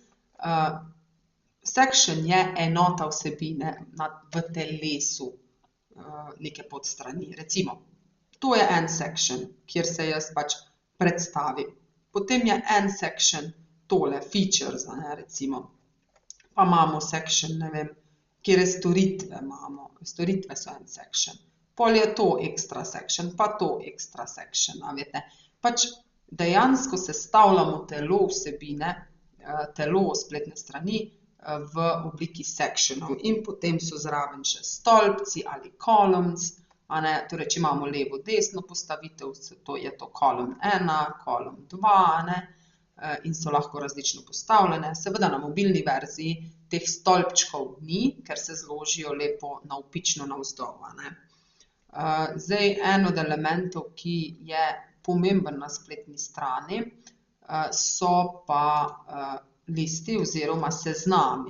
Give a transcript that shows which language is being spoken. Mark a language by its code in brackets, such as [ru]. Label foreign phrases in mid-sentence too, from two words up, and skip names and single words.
[sl] Section je enota vsebine v telesu neke podstrani. Recimo, to je en section, kjer se jaz pač predstavim. Potem je en section tole, features, a ne, recimo. Pa imamo section, ne vem, kjer storitve imamo. Storitve so en section. Pol je to [en] extra section, [sl] pa to [en] extra section, [sl] a veste. Pač dejansko sestavljamo telo vsebine, telo spletne strani v obliki sectionov in potem so zraven še stolpci ali columns, a ne, torej, če imamo levo, desno postavitev, to je to column 1, column 2, a ne, in so lahko različno postavljene. Seveda na mobilni verziji teh stolpčkov ni, ker se zložijo lepo navpično navzdol, a ne. Zdaj, en od elementov, ki je pomemben na spletni strani, so pa listi oziroma seznami.